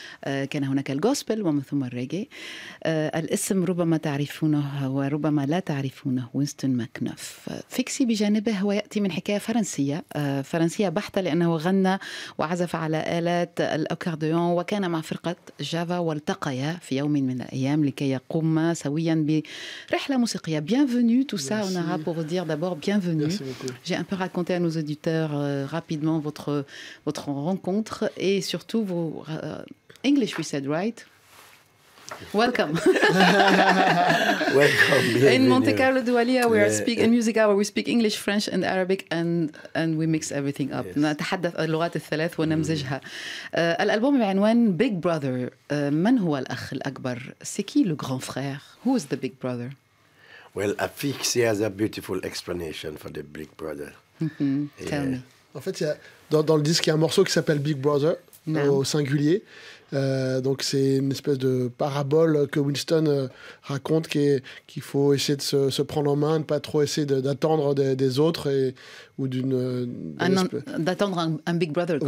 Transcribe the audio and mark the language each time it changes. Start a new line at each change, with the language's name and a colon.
Arabic: كان هناك الغوسبل ومن ثم الريغي. الاسم ربما تعرفونه وربما لا تعرفونه، وينستون ماكنوف. فيكسي بجانبه هو يأتي من حكاية فرنسية بحتة، لأنه غنى وعزف على آلات الأكورديون وكان مع فرقة جافا، والتقيا في يوم من الأيام لكي يقوما سويا برحلة موسيقية.
French: Bienvenue, tout ça, on aura pour vous dire d'abord bienvenue. J'ai un peu raconté à nos auditeurs rapidement votre rencontre et surtout vos English,
English: we said, right? Welcome. Welcome. In Monte Carlo Doualiya, we are speaking in music hour. We speak English, French, and Arabic, and we mix everything up. Yes.
Arabic: نتحدث اللغات الثلاث ونمزجها. الألبوم بعنوان Big Brother. من هو الأخ الأكبر?
French: C'est qui le grand frère?
English: Who is the big brother? Well, Afixi has a beautiful explanation for the Big Brother. Tell me.
French: En fait, il y a, dans le disque, il y a un morceau qui s'appelle Big Brother, au singulier. Donc, c'est une espèce de parabole que Winston raconte qu'il faut essayer de se prendre en main, ne pas trop essayer d'attendre des autres ou d'attendre un Big Brother, quoi.